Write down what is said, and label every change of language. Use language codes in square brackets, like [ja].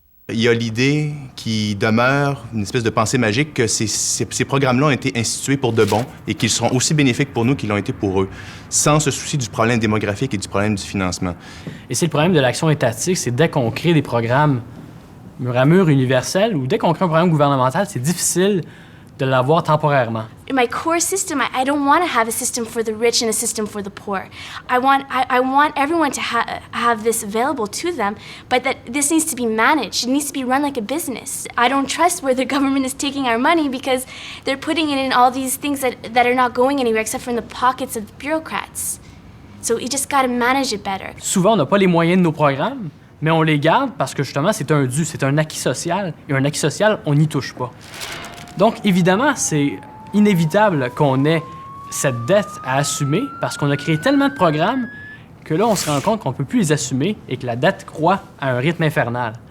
[fr] Il y a l'idée qui demeure, une espèce de pensée magique, que ces programmes-là ont été institués pour de bon et qu'ils seront aussi bénéfiques pour nous qu'ils l'ont été pour eux, sans se soucier du problème démographique et du problème du financement. Et c'est le problème de l'action étatique, c'est dès qu'on crée des programmes mur à mur universels ou dès qu'on crée un programme gouvernemental, c'est difficile de l'avoir temporairement. [en] In my core system, I don't want to have a system for the rich and a system for the poor. I want everyone to have this available to them, but that this needs to be managed. It needs to be run like a business. I don't trust where the government is taking our money because they're putting it in all these things that are not going anywhere except for in the pockets of the bureaucrats. So you just got to manage it better. [fr] Souvent, on n'a pas les moyens de nos programmes, mais on les garde parce que justement, c'est un dû, c'est un acquis social. Et un acquis social, on n'y touche pas. Donc, évidemment, c'est inévitable qu'on ait cette dette à assumer parce qu'on a créé tellement de programmes que là, on se rend compte qu'on ne peut plus les assumer et que la dette croît à un rythme infernal.